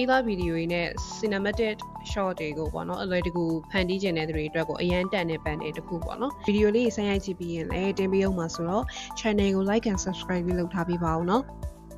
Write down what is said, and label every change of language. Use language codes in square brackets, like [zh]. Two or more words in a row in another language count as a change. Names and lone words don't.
[my] တ်သားဗီဒီယိုတွေနဲ့ [en] cinematic shot [my] တွေကိုပေါ့နော်အလွယ်တကူဖန်တီးကျင်တဲ့သူတွေအတွက်ကိုအရန်တန်တဲ့ bundle တစ်ခုပေါ့နော်ဗီဒီယိုလေးဆက်ရိုက်ကြည့်ပြီးရင်လည်းတင်ပေးအောင်ပါဆိုတော့ channel ကို [en] like and subscribe [my] လုပ်ထားပေးပါဦးနော်